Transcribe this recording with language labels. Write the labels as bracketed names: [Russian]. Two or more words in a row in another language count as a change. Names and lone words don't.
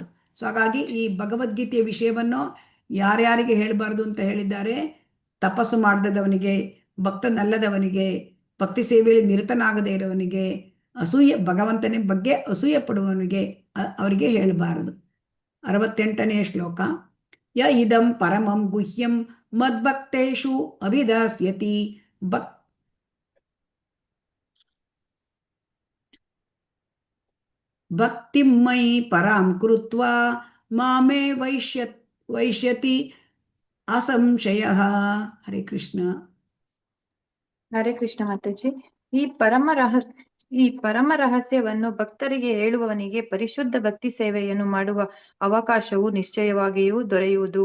[Kannada] ಸೊ ಹಾಗಾಗಿ ಈ ಭಗವದ್ಗೀತೆಯ ವಿಷಯವನ್ನು ಯಾರ್ಯಾರಿಗೆ ಹೇಳಬಾರ್ದು ಅಂತ ಹೇಳಿದ್ದಾರೆ? ತಪಸ್ಸು ಮಾಡದವನಿಗೆ, ಭಕ್ತನಲ್ಲದವನಿಗೆ, ಭಕ್ತಿ ಸೇವೆಯಲ್ಲಿ ನಿರತನಾಗದೇ ಇರೋವನಿಗೆ, ಭಗವಂತನ ಬಗ್ಗೆ ಅಸೂಯೆ ಪಡುವವನಿಗೆ ಅವರಿಗೆ ಹೇಳಬಾರದು. 68ನೇ ಶ್ಲೋಕ. [Sanskrit] ಯ ಇದಂ ಪರಮಂ ಗುಹ್ಯಂ ಮದ್ಭಕ್ತೇಷು ಅಭಿದಾಸ್ಯತಿ ಭಕ್ತಿಮಯಿ ಪರಾಂ ಕೃತ್ವಾ ಮಾಮೇ ವೈಷ್ಯತಿ ಅಸಂಶಯ. ಹರೇ ಕೃಷ್ಣ. ಹರೇ ಕೃಷ್ಣ ಮಾತಾಜಿ. [Kannada] ಈ ಪರಮ ರಹಸ್ಯವನ್ನು ಭಕ್ತರಿಗೆ ಹೇಳುವವನಿಗೆ ಪರಿಶುದ್ಧ ಭಕ್ತಿ ಸೇವೆಯನ್ನು ಮಾಡುವ ಅವಕಾಶವು ನಿಶ್ಚಯವಾಗಿಯೂ ದೊರೆಯುವುದು.